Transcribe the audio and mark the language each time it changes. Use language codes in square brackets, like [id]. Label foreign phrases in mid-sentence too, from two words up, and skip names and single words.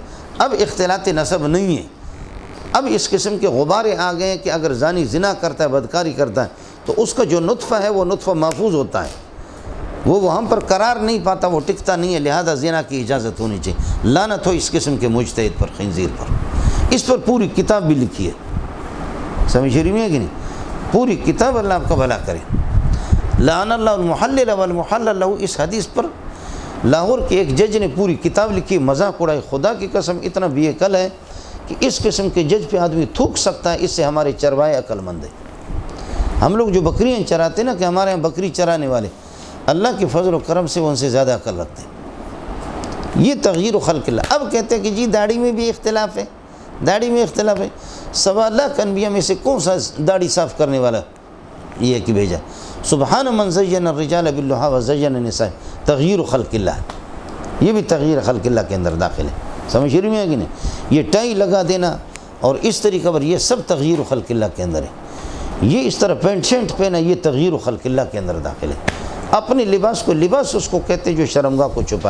[ur] اب اختلاط نسب نہیں ہے، اب اس قسم کے غبارے آ گئے ہیں کہ اگر زانی زنا کرتا ہے، بدکاری کرتا ہے تو اس کا جو نطفہ ہے وہ نطفہ محفوظ ہوتا ہے، وہ وہاں پر قرار نہیں پاتا، وہ ٹکتا نہیں ہے، لہذا زنا کی اجازت ہونی چاہیے۔ لعنت ہو اس قسم کے مجتہد پر، خنزیر پر۔ اس پر پوری کتاب بھی لکھی ہے، سمجھ رہی میں ہے کہ نہیں؟ پوری کتاب، اللہ آپ کا بھلا کرے۔ [ar] لعن اللہ المحلل والمحلل له، [ur] اس حدیث پر لاہور کے ایک جج نے پوری کتاب لکھی، مذاق اڑائے۔ خدا کی قسم اتنا بے عقل ہے کہ اس قسم کے جج پہ آدمی تھوک سکتا ہے، اس سے ہمارے چروائے عقل مند ہیں۔ ہم لوگ جو بکریاں چراتے نا، کہ ہمارے یہاں بکری چرانے والے اللہ کے فضل و کرم سے وہ ان سے زیادہ عقل رکھتے ہیں۔ [ar] یہ تغییر و خلق اللہ۔ [ur] اب کہتے ہیں کہ جی داڑھی میں بھی اختلاف ہے، داڑھی میں اختلاف ہے۔ 1.25 لاکھ انبیاء میں سے کون سا داڑھی صاف کرنے والا یہ ہے کہ بھیجا؟ [ar] سبحان من زین الرجال باللحى وزین النساء، تغییر خلق اللہ، [ur] یہ بھی [ar] تغییر خلق اللہ [ur] کے اندر داخل ہے، سمجھ رہی میں ہے کہ نہیں؟ یہ ٹائی لگا دینا اور اس طریقہ پر، یہ سب [ar] تغییر خلق اللہ [ur] کے اندر ہے۔ یہ اس طرح پینٹ شرٹ پہنا، یہ [ar] تغییر خلق اللہ [ur] کے اندر داخل ہے۔ اپنے لباس کو، لباس اس کو کہتے جو شرمگاہ کو چھپائے۔